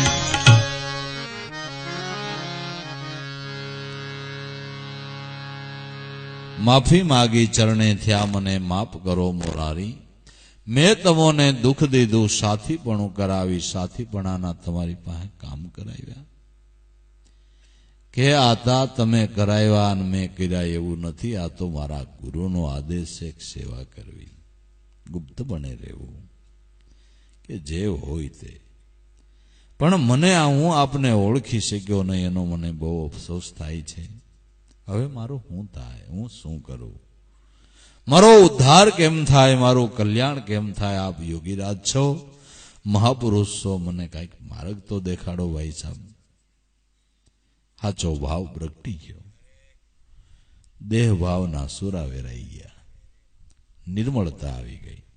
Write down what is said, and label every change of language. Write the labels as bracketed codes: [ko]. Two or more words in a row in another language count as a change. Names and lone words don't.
[gu] માફી માગી ચરણે થયા મને માફ કરો મોરારી. મૈં તમોને દુખ દીધુ, સાથીપણું કરાવી, સાથીપણાના તમારી પાસે કામ કરાવ્યા. કે આતા તમે કરાવ્યા અને મૈં કર્યા એવું નથી. આ તો મારા ગુરુનો આદેશ છે સેવા કરવી, ગુપ્ત બને રહેવું, કે જે હોય તે. પણ મને આ હું આપને ઓળખી શક્યો નહીં, એનો મને બહુ અફસોસ થાય છે. હવે મારું શું થાય, હું શું કરું, મારો ઉદ્ધાર કેમ થાય, મારું કલ્યાણ કેમ થાય? આપ યોગીરાજ છો, મહાપુરુષ છો, મને કઈક માર્ગ તો દેખાડો ભાઈ સાહેબ. સાચો ભાવ પ્રગટી ગયો, દેહ ભાવના સુરા વેરાઈ ગયા, નિર્મળતા આવી ગઈ.